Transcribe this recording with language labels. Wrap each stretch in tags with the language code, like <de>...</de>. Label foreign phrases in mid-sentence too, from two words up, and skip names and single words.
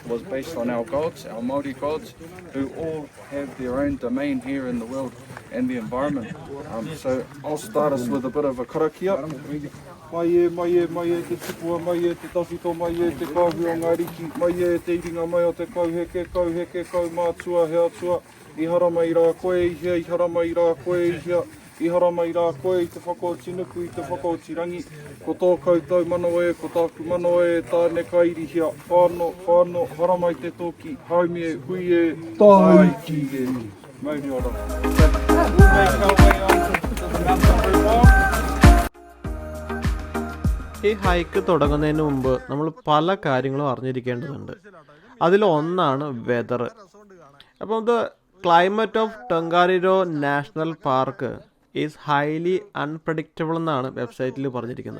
<en>based on our gods, our Māori gods, who all have their own domain here in the world and the environment. So I'll start us with a bit of a karakia.</en> <mi>Mai e te tipua, mai e te tawhito, mai e te kāhua ngā riki, mai e te iringa mai o te kauheke, mātua, hea tua, i hara mai rā koe i hea, i hara mai rā koe i hea, i hara mai rā koe i te whakauti nuku, i te whakauti rangi, ko tō koutou mano e, ko tāku mano e, tāne kairi hea, whāno, hara mai te tōki, haumi e, hui e, tai ki e, mauri ora.</mi> <en>We'll make our way on to the mountain route.</en> <ml>ഈ ഹൈക്ക് തുടങ്ങുന്നതിന് മുമ്പ് നമ്മൾ പല കാര്യങ്ങളും അറിഞ്ഞിരിക്കേണ്ടതുണ്ട്. അതിലൊന്നാണ് വെതർ. അപ്പോൾ ഇത്</ml> <en>climate of Tongariro National Park is highly unpredictable</en> <ml>എന്നാണ് വെബ്സൈറ്റിൽ പറഞ്ഞിരിക്കുന്നത്.</ml>